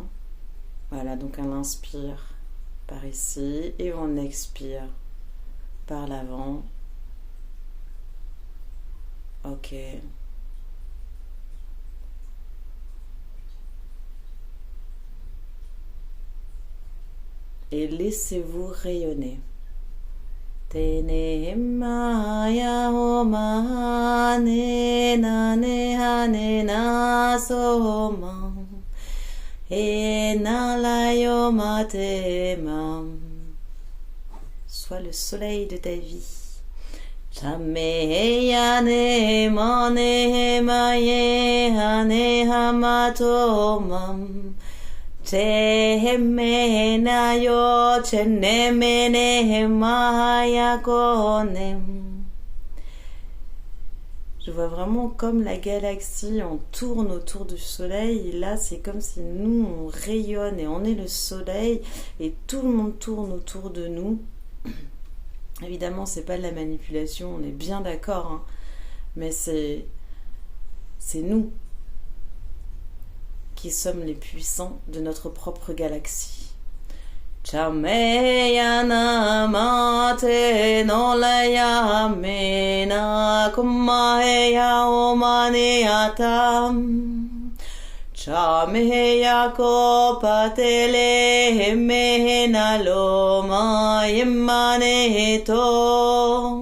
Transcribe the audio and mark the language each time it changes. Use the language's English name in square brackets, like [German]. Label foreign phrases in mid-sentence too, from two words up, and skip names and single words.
[French] Voilà, donc on inspire par ici et on expire par l'avant. Ok. Et laissez-vous rayonner. Tene maya oma ne na ne ha ne na so ma e na la yo ma te ma. Sois le soleil de ta vie. Chame ya ne ma ne ma ye ha ne ha ma to mam. Je vois vraiment comme la galaxie, on tourne autour du soleil, et là c'est comme si nous on rayonne et on est le soleil et tout le monde tourne autour de nous. Évidemment c'est pas de la manipulation, on est bien d'accord, hein, mais c'est nous qui sommes les puissants de notre propre galaxie. Chameyana mate no laya mena kumaheya omaniatam. Chameya ko patele mena loma yemane to.